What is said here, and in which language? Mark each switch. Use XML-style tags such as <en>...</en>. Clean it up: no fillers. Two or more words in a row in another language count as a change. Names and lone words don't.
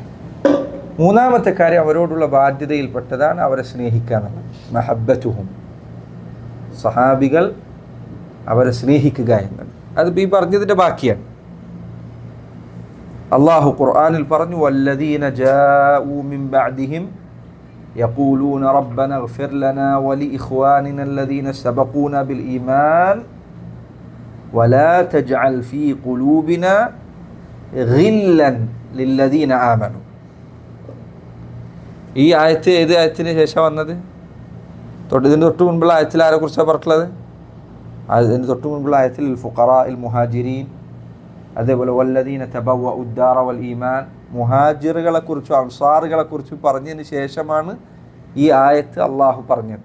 <ml>മൂന്നാമത്തെ കാര്യം അവരോടുള്ള ബാധ്യതയിൽപ്പെട്ടതാണ് അവരെ സ്നേഹിക്കുക എന്നുള്ളത്. മഹബ്ബത്തുഹും, സഹാബികൾ അവരെ സ്നേഹിക്കുക എന്നത്. അത് ഈ പറഞ്ഞതിൻ്റെ ബാക്കിയാണ്. അള്ളാഹു ഖുർആനിൽ പറഞ്ഞു,</ml> <ar>والذين جاءوا من بعدهم يقولون ربنا اغفر لنا ولإخواننا الذين سبقونا بالإيمان ولا تجعل في قلوبنا غلا للذين آمنوا.</ar> <ml>ഈ ആയത്ത് ഏത് ആയത്തിന് ശേഷം വന്നത്? ഇതിന് തൊട്ട് മുൻപുള്ള ആയത്തിൽ ആരെക്കുറിച്ചാണ് പറഞ്ഞിട്ടുള്ളത്? അതിന് തൊട്ട് മുൻപുള്ള ആയത്തിൽ</ml> <ar>الفقراء المهاجرين</ar> <ml>അതേപോലെ</ml> <ar>والذين تبوءوا الدار والإيمان,</ar> <ml>മുഹാജിറുകളെക്കുറിച്ചും അൻസാറുകളെക്കുറിച്ചും പറഞ്ഞതിന് ശേഷമാണ് ഈ ആയത്ത് അള്ളാഹു പറഞ്ഞത്.</ml>